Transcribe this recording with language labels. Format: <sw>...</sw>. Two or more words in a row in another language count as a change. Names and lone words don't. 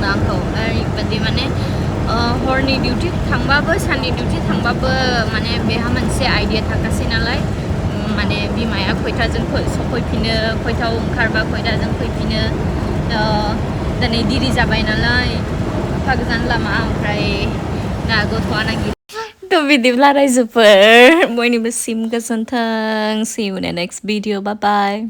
<brx>दा आंखौ ओरैबायदि माने हरनि डिउटि थांबाबो साननि डिउटि थांबाबो माने बेहा मोनसे आइडिया थाखासै नालाय माने बिमाया खयथाजों सफैफिनो खयथायाव ओंखारबा खयथाजों फैफिनो दिनै दिरि जाबाय नालाय एफा गोजान लामा ओमफ्राय ना गथ'आ नागिर थ' बिदिब्ला रायजोफोर बयनिबो सिम गोजोन्थों</brx> <en>see you in the next video bye bye</en>